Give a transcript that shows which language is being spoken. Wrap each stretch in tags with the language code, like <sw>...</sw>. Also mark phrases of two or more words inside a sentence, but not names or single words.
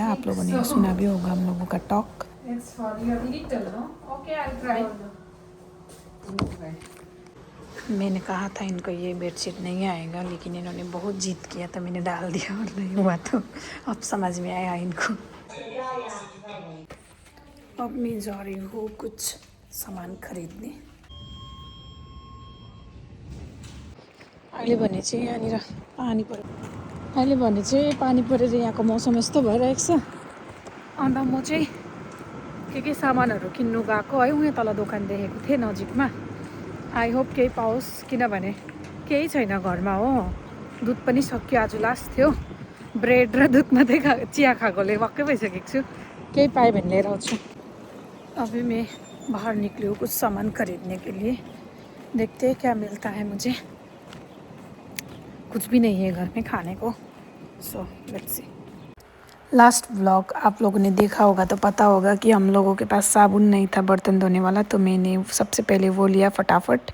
<hi>आप लोगों ने सुना भी होगा हम लोगों का टॉक। मैंने कहा था इनको ये बेडशीट नहीं आएगा, लेकिन इन्होंने बहुत जिद किया तो मैंने डाल दिया और नहीं हुआ तो अब समझ में आया इनको। अब मैं जा रही हूँ कुछ सामान खरीदने।</hi> <ne>अहिले भने चाहिँ यहाँनिर पानी पऱ्यो, अहिले भने चाहिँ पानी परेर यहाँको मौसम यस्तो भइरहेको छ। अन्त म चाहिँ के सामानहरू किन्नु गएको है, उहाँ तल दोकान देखेको थिएँ नजिकमा।</ne> <en>I hope</en> <ne>केही पाओस्, किनभने केही छैन घरमा हो। दुध पनि सक्यो, आज लास्ट थियो। ब्रेड र दुध मात्रै चिया खाएकोले वाक्कै भइसकेको छु। केही पाएँ भने लिएर आउँछु।</ne> <hi>अभी मैं बाहर निकली हूँ कुछ सामान खरीदने के लिए, देखते हैं क्या मिलता है मुझे। कुछ भी नहीं है घर में खाने को,</hi> <en>so let's see. last vlog</en> <hi>आप लोगों ने देखा होगा तो पता होगा कि हम लोगों के पास साबुन नहीं था बर्तन धोने वाला, तो मैंने सबसे पहले वो लिया फटाफट।</hi>